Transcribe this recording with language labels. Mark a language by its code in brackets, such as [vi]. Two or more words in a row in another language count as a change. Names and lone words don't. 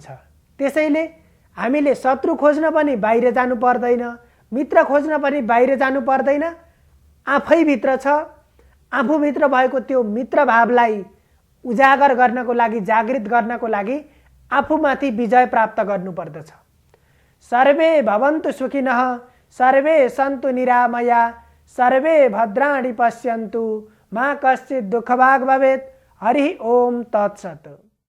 [ne] त्यसैले हामीले शत्रु खोज्न पनि बाहिर जानु पर्दैन, मित्र खोज्न पनि बाहिर जानु पर्दैन। आफै भित्र छ, आफूभित्र भएको त्यो मित्र भावलाई उजागर गर्नको लागि, जागृत गर्नको लागि आफूमाथि विजय प्राप्त गर्नुपर्दछ। [sa] सर्वे भवन्तु सुखिनः, सर्वे सन्तु निरामया, सर्वे भद्राणि पश्यन्तु, मा कश्चित् दुःखभाग् भवेत्। हरि ओम तत्सत्।